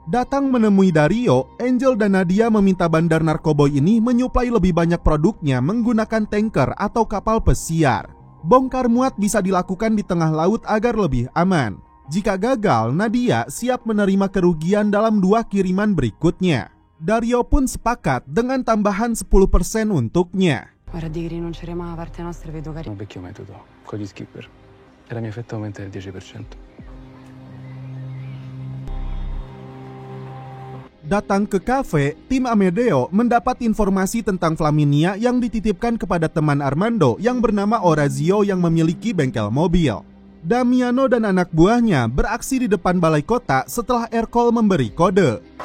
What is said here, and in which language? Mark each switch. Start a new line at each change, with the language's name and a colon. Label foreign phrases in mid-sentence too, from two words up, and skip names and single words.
Indonesian: Datang menemui Dario, Angel dan Nadia meminta bandar narkoboy ini menyuplai lebih banyak produknya menggunakan tanker atau kapal pesiar. Bongkar muat bisa dilakukan di tengah laut agar lebih aman. Jika gagal, Nadia siap menerima kerugian dalam 2 kiriman berikutnya. Dario pun sepakat dengan tambahan 10% untuknya.
Italian: Guarda di rinunciare mai a parte nostra, vedo Un vecchio metodo, con gli skipper. E la mia fetta aumenta del 10%.
Indonesian: Datang ke kafe, tim Amedeo mendapat informasi tentang Flaminia yang dititipkan kepada teman Armando yang bernama Orazio yang memiliki bengkel mobil. Damiano dan anak buahnya beraksi di depan balai kota setelah Ercole memberi kode.